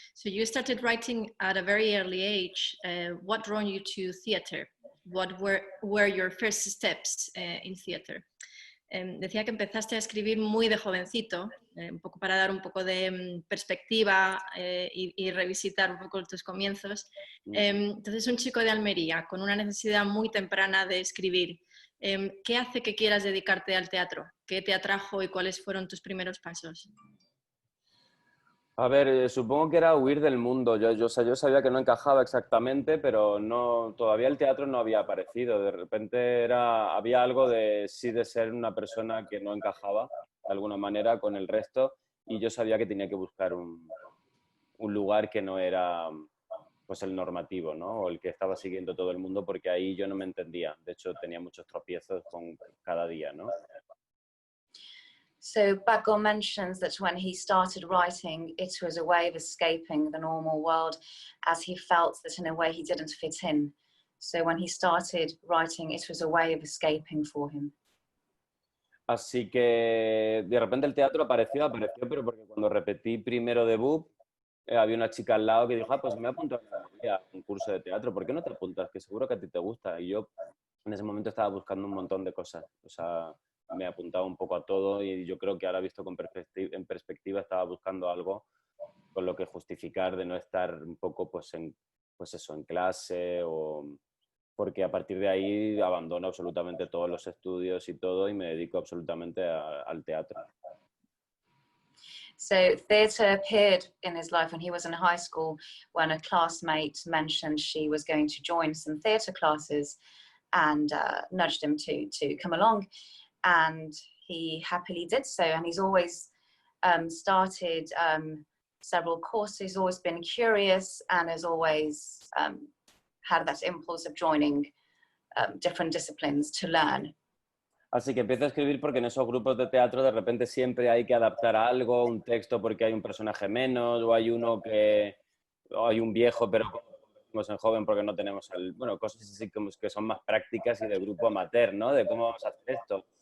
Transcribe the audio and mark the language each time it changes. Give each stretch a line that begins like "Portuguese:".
English: So you started writing at a very early age. What drew you to theatre? What were your first steps in theatre?
Spanish: Decía que empezaste a escribir muy de jovencito, un poco para dar un poco de perspectiva y revisitar un poco tus comienzos. Entonces, un chico de Almería con una necesidad muy temprana de escribir, ¿qué hace que quieras dedicarte al teatro? ¿Qué te atrajo y cuáles fueron tus primeros pasos? A ver, supongo que era huir del mundo. Yo sabía que no encajaba exactamente, pero todavía el teatro no había aparecido. De repente había algo de ser una persona que no encajaba de alguna manera con el resto y yo sabía que tenía que buscar un lugar que no era pues el normativo, ¿no? O el que estaba siguiendo todo el mundo, porque ahí yo no me entendía. De hecho, tenía muchos tropiezos con cada día, ¿no?
English: So Paco mentions that when he started writing, it was a way of escaping the normal world, as he felt that in a way he didn't fit in. So when he started writing, it was a way of escaping for him.
Spanish: Así que de repente el teatro apareció, pero porque cuando repetí primero debut, había una chica al lado que dijo, pues me he apuntado a un curso de teatro, ¿por qué no te apuntas? Que seguro que a ti te gusta. Y yo en ese momento estaba buscando un montón de cosas, o sea, me apuntaba un poco a todo y yo creo que ahora visto en perspectiva estaba buscando algo con lo que justificar de no estar un poco en clase o porque a partir de ahí abandono absolutamente todos los estudios y todo y me dedico absolutamente al teatro.
English: So theatre appeared in his life when he was in high school, when a classmate mentioned she was going to join some theatre classes and nudged him to come along. And he happily did so. And he's always started several courses, always been curious, and has always had that impulse of joining different disciplines to learn.
Spanish: Así que empiezo a escribir porque en esos grupos de teatro de repente siempre hay que adaptar algo, un texto porque hay un personaje menos, o hay o hay un viejo pero como en joven porque no tenemos cosas así como que son más prácticas y de grupo amateur, ¿no? De cómo vamos a hacer esto.